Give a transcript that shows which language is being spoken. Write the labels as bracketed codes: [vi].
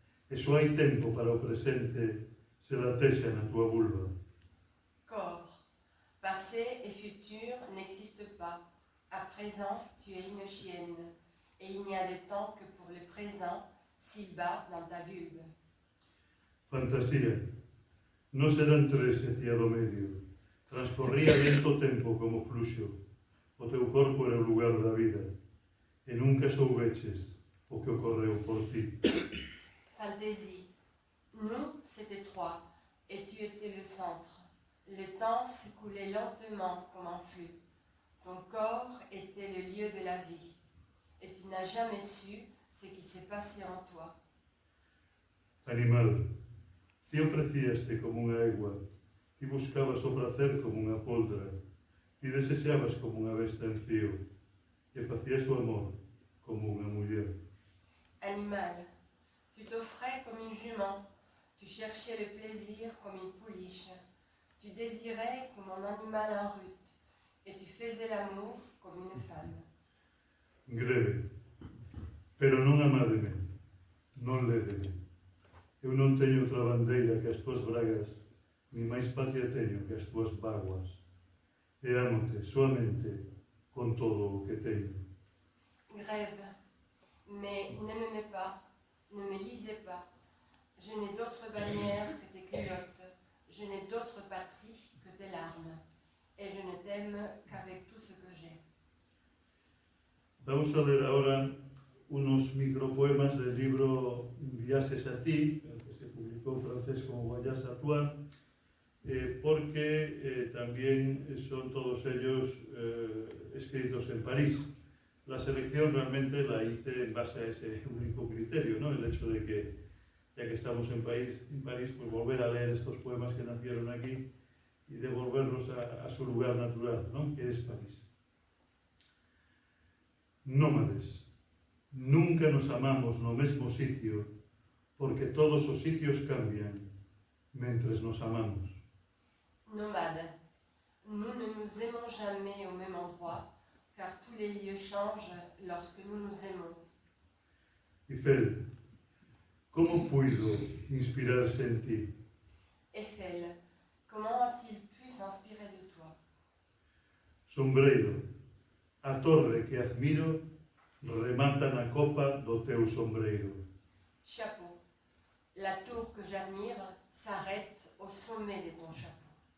[gl] E só hai tempo para o presente se latexa na tua vulva. [fr] Corps. Passé et futur n'existent pas. À présent, tu es une chienne. Et il n'y a de temps que pour le présent, s'il bat dans ta vulve. [gl] Fantasía. Non serán tres e ti a do medio. Transcorría lento tempo como fluxo. O teu corpo era o lugar da vida. E nunca soubeches o que ocorreu por ti. [fr] Fantaisie. Nous, c'était trois, et tu étais le centre. Le temps s'écoulait lentement comme un flux. Ton corps était le lieu de la vie, et tu n'as jamais su ce qui s'est passé en toi. [gl] Animal. Ti ofrecíaste como unha egua. Ti buscabas o prazer como unha poldra. Ti desexabas como unha besta en fío. E facías o amor como unha muller. [fr] Animal. Tu t'offrais comme une jument. Tu cherchais le plaisir comme une pouliche. Tu désirais comme un animal en rut. Et tu faisais l'amour comme une femme. [gl] Greve. Pero non amademe. Non lédeme. Eu non teño outra bandeira que as tuas bragas, ni máis patria teño que as tuas vaguas. E ámote soamente con todo o que teño. [fr] Grève. Mais ne me mets pas, ne me lisez pas. Je n'ai d'autre bannière que tes culottes. Je n'ai d'autre patrie que tes larmes. Et je ne t'aime qu'avec tout ce que j'ai. [es] Vamos a ler ahora unos micropoemas del libro Viajes a ti, que se publicó en francés como Voyage à toi, porque también son todos ellos escritos en París. La selección realmente la hice en base a ese único criterio, ¿no? El hecho de que, ya que estamos en París, pues volver a leer estos poemas que nacieron aquí y devolverlos a su lugar natural, ¿no? Que es París. [gl] Nómades. Nunca nos amamos no mesmo sitio, porque todos os sitios cambian mentres nos amamos. [fr] Nomade. Nous ne nous aimons jamais au même endroit, car tous les lieux changent lorsque nous nous aimons. [gl] Eiffel. Como puido inspirarse en ti? [fr] Eiffel. Comment a-t-il pu s'inspirer de toi? [gl] Sombreiro. A torre que admiro remata na copa do teu sombreiro. [fr] Chapeau. La tour que j'admire s'arrête au sommet de ton chapeau.